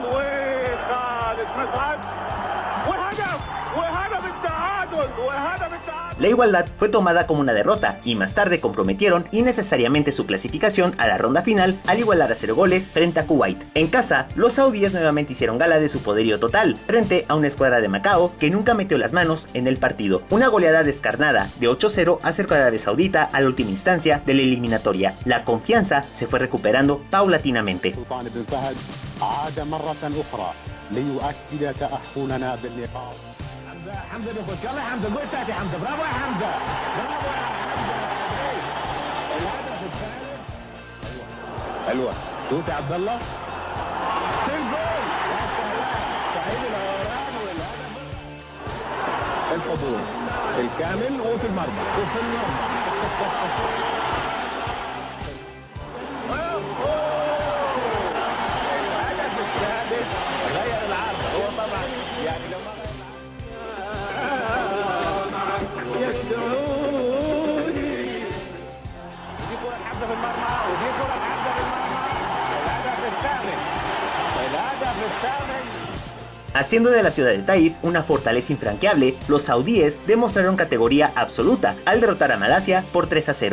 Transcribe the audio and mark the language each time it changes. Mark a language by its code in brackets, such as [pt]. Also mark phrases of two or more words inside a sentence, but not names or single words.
[es] La igualdad fue tomada como una derrota y más tarde comprometieron innecesariamente su clasificación a la ronda final al igualar a 0 goles frente a Kuwait. En casa, los saudíes nuevamente hicieron gala de su poderío total frente a una escuadra de Macao que nunca metió las manos en el partido. Una goleada descarnada de 8-0 acercó a Arabia Saudita a la última instancia de la eliminatoria. La confianza se fue recuperando paulatinamente. [ar] حمزة بيخش، يلا يا حمزة الجول الثالث يا حمزة، برافو يا حمزة، برافو يا حمزة. الهدف الثالث. حلوة توت يا عبد الله. الجول يا سلام، سعيد الهوران والهدف الحضور الكامل وفي المرمى وفي المرمى. الهدف الثالث غير العرض، هو طبعا يعني لو ما [es] Haciendo de la ciudad de Taif una fortaleza infranqueable, los saudíes demostraron categoría absoluta al derrotar a Malasia por 3-0.